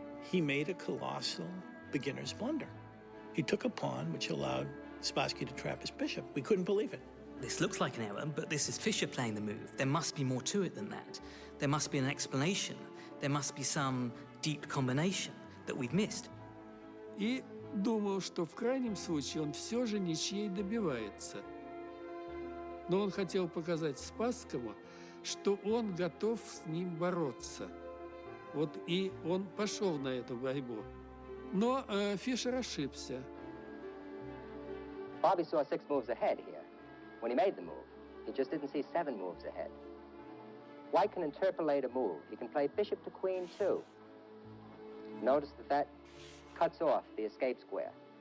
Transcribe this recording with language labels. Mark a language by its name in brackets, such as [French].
[English] He made a colossal beginner's blunder. He took a pawn, which allowed Spassky to trap his bishop. We couldn't believe it. This looks like an error, but this is Fischer playing the move. There must be more to it than that. There must be an explanation. There must be some deep combination that we've missed. [Russian] И думал, что в крайнем случае он все же ничьей добивается. Но он хотел показать Спасскому, что он готов с ним бороться. Вот и он пошел на эту борьбу. Но Фишер ошибся. [English] Bobby saw 6 moves ahead here. When he made the move, he just didn't see 7 moves ahead. White can interpolate a move. He can play bishop to queen, too. Notice that cuts off the escape square.